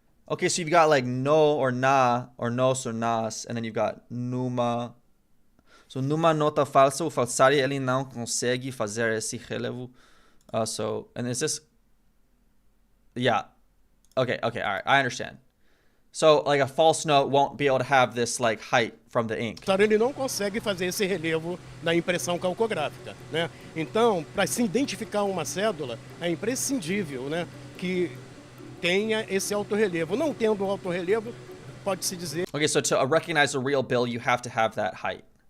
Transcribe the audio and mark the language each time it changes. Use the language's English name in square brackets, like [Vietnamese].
[English] Okay, so you've got like no or na or nos or nas, and then you've got numa. [Portuguese] So numa nota falsa, o falsário ele não consegue fazer esse relevo. [English] And is this? Yeah. Okay, all right, I understand. So like a false note won't be able to have this like height from the ink. [Portuguese] Ele não consegue fazer esse relevo na impressão calcográfica, né? Então, para se identificar uma cédula, é imprescindível, né, que tenha esse autorrelevo. Não tendo autorrelevo, pode-se dizer... [English] Okay, so to recognize a real bill, you have to have that height.